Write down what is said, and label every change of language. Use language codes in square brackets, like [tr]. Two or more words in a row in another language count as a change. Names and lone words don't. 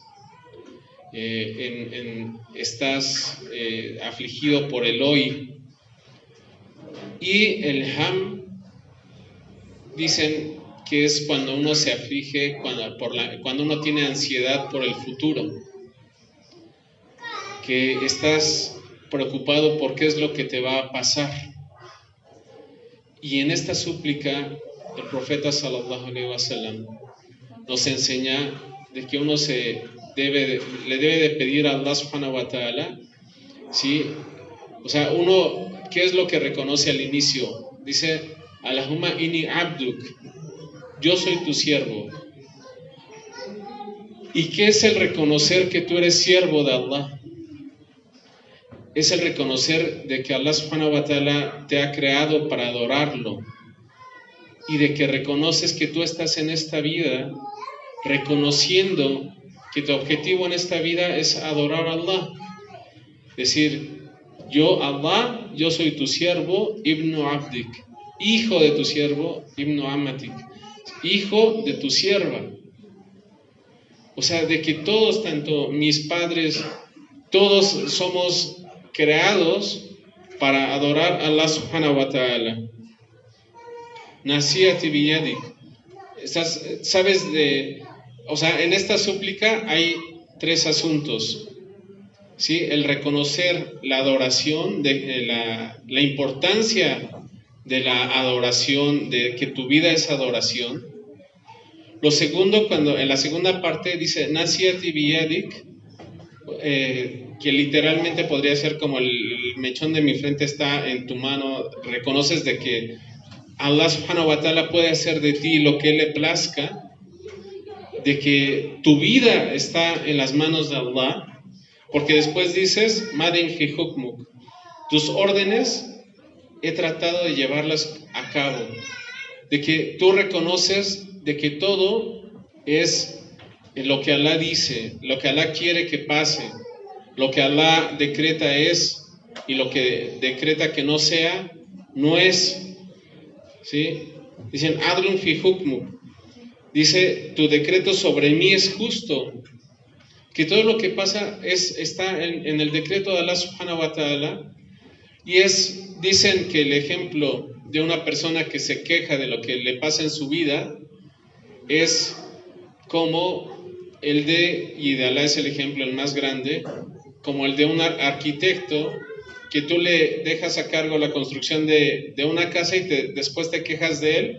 [es] Estás afligido por el hoy, Y el ham, dicen que es cuando uno se aflige, cuando uno tiene ansiedad por el futuro, que estás preocupado por qué es lo que te va a pasar. Y en esta súplica, el profeta [ar] صلى الله عليه وسلم [es] nos enseña de que uno le debe de pedir a Allah [ar] سبحانه وتعالى, [es] ¿sí? O sea, uno, ¿qué es lo que reconoce al inicio? Dice, [ar] اللهم إني عبدك, [es] yo soy tu siervo. ¿Y qué es el reconocer que tú eres siervo de Allah? Es el reconocer de que Allah [ar] سبحانه وتعالى [es] te ha creado para adorarlo, y de que reconoces que tú estás en esta vida reconociendo que tu objetivo en esta vida es adorar a Allah. Decir, yo Allah, yo soy tu siervo, [ar] ابن عبدك, [es] hijo de tu siervo, [ar] ابن أمتك, [es] hijo de tu sierva. O sea, de que todos, tanto mis padres, todos somos creados para adorar a Allah [ar] سبحانه وتعالى. ناصيتي بيدك. [es] Sabes de, o sea, en esta súplica hay tres asuntos, ¿sí? El reconocer la adoración, la importancia de la adoración, de que tu vida es adoración. Lo segundo, cuando en la segunda parte dice [ar] ناصيتي بيدك, [es] que literalmente podría ser como el mechón de mi frente está en tu mano, reconoces de que Allah [ar] سبحانه وتعالى [es] puede hacer de ti lo que Él le plazca, de que tu vida está en las manos de Allah, porque después dices, [ar] ماض في حكمك, [es] tus órdenes he tratado de llevarlas a cabo, de que tú reconoces de que todo es lo que Allah dice, lo que Allah quiere que pase, lo que Allah decreta es, y lo que decreta que no sea, no es. ¿Sí? Dicen, [ar] عدل في حكمك, [es] dice, tu decreto sobre mí es justo, que todo lo que pasa está en el decreto de Allah [ar] سبحانه وتعالى. [es] Y dicen que el ejemplo de una persona que se queja de lo que le pasa en su vida es como y de Allah es el ejemplo el más grande, como el de un arquitecto que tú le dejas a cargo la construcción de una casa y después te quejas de él.